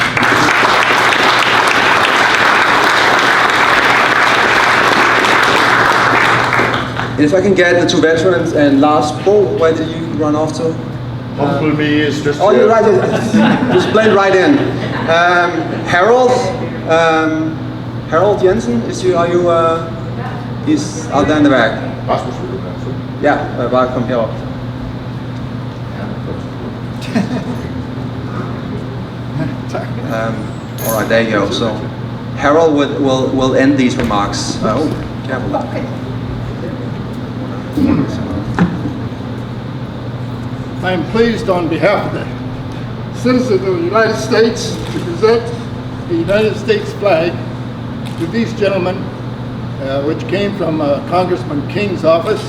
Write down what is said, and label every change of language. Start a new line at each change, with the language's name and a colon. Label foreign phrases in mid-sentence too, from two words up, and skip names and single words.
English: And if I can get the two veterans, and Lars Bo, where did you run off to? Bumblebee is just Oh, you're right. Just blend right in. Harold, Harold Jensen, he's out there in the back.
Danish: Rasmus, will du være sød? Ja, bare kom herop.
English: All right, there you go. So Harold will end these remarks. Oh, careful. I am pleased on behalf of the citizens of the United States to present the United States flag to these gentlemen, which came from Congressman King's office.